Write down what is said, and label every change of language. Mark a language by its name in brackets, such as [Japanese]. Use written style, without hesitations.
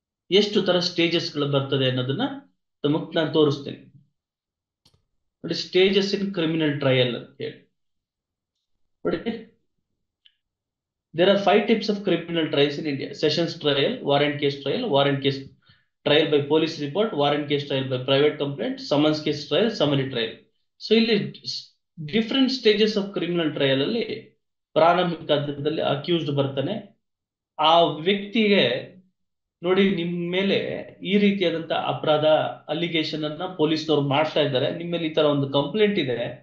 [Kannada] ಎಷ್ಟು ತರ ಸ್ಟೇಜಸ್ ಗಳು ಬರ್ತದೆ ಅನ್ನೋದನ್ನ ತಮಗ್ ನಾನು ತೋರಿಸ್ತೇನೆ. ನೋಡಿ, ಸ್ಟೇಜಸ್ ಇನ್ ಕ್ರಿಮಿನಲ್ ಟ್ರಯಲ್ ಅಂತ ಹೇಳಿ ನೋಡಿ. [English] There are 5 types of criminal trials in India: sessions trial, warrant case trial by police report, warrant case trial by private complaint, summons case trial, summary trial. [Kannada] So ಇಲ್ಲಿ [English] different stages of criminal trial [Kannada] ಅಲ್ಲಿ ಪ್ರಾರಂಭಿಕ ಹಂತದಲ್ಲಿ accused ಬರ್ತಾನೆ. ಆ ವ್ಯಕ್ತಿಗೆ ನೋಡಿ, ನಿಮ್ ಮೇಲೆ ಈ ರೀತಿಯಾದಂತ ಅಪರಾಧ ಅಲಿಗೇಷನ್ ಅನ್ನ ಪೊಲೀಸ್ನವ್ರು ಮಾಡ್ತಾ ಇದ್ದಾರೆ, ನಿಮ್ಮ ಮೇಲೆ ಈ ತರ ಒಂದು ಕಂಪ್ಲೇಂಟ್ ಇದೆ.